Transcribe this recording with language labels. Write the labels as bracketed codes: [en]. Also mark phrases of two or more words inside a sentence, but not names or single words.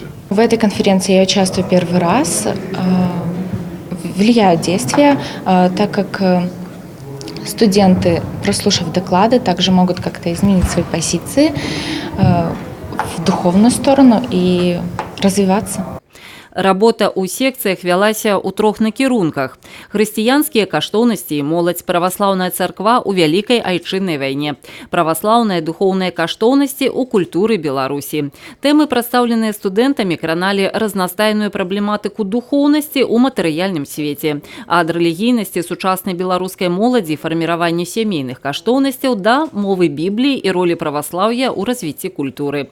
[ru] В этой конференции я участвую первый раз. Влияют действия, так как студенты, прослушав доклады, также могут как-то изменить свои позиции в духовную сторону и развиваться. [be] Работа ў секцыях вялася ў трох накірунках: хрысціянскія каштоўнасці і моладзь, праваслаўная царква ў вялікай айчыннай вайне, праваслаўныя духоўныя каштоўнасці ў культуры Беларусі. Тэмы, прадстаўленыя студэнтамі, краналі разнастайную праблематыку духоўнасці ў матэрыяльным свеце, ад рэлігійнасці сучаснай беларускай моладзі, фарміравання сямейных каштоўнасцяў да мовы Бібліі і ролі праваслаўя ў развіцці культуры.